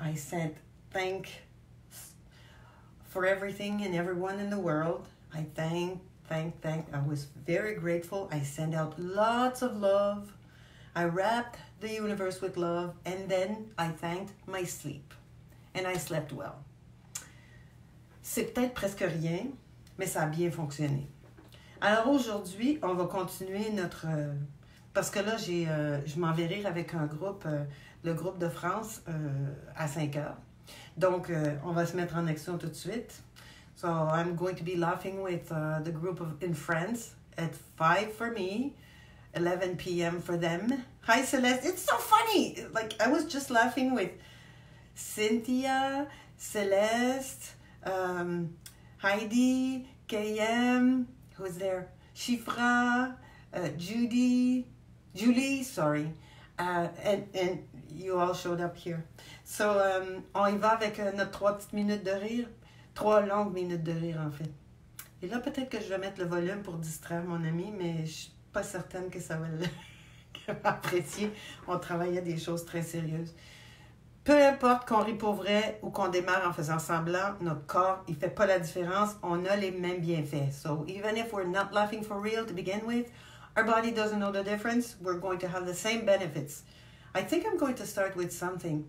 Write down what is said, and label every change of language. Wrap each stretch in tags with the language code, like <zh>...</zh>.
<en>I sent thank for everything and everyone in the world. I thank. I was very grateful. I sent out lots of love. I wrapped the universe with love. And then I thanked my sleep. And I slept well.</en> <fr>C'est peut-être presque rien, mais ça a bien fonctionné. Alors aujourd'hui, on va continuer notre... parce que là, je m'en vais rire avec un groupe, le groupe de France, à 5 heures. Donc, on va se mettre en action tout de suite.</fr> <en>So, I'm going to be laughing with the group in France at 5 for me, 11 p.m. for them. Hi, Celeste. It's so funny. I was just laughing with Cynthia, Celeste, Heidi, KM... Who's there? Shifra, Julie, sorry. And you all showed up here.</en> <fr>So, on y va avec notre 3 petites minutes de rire. 3 longues minutes de rire, en fait. Et là, peut-être que je vais mettre le volume pour distraire mon ami, mais je suis pas certaine que ça va l'apprécier. On travaillait des choses très sérieuses. Peu importe qu'on rit pour vrai ou qu'on démarre en faisant semblant, notre corps, il fait pas la différence. On a les mêmes bienfaits.</fr> <en>So even if we're not laughing for real to begin with, our body doesn't know the difference. We're going to have the same benefits. I think I'm going to start with something.</en>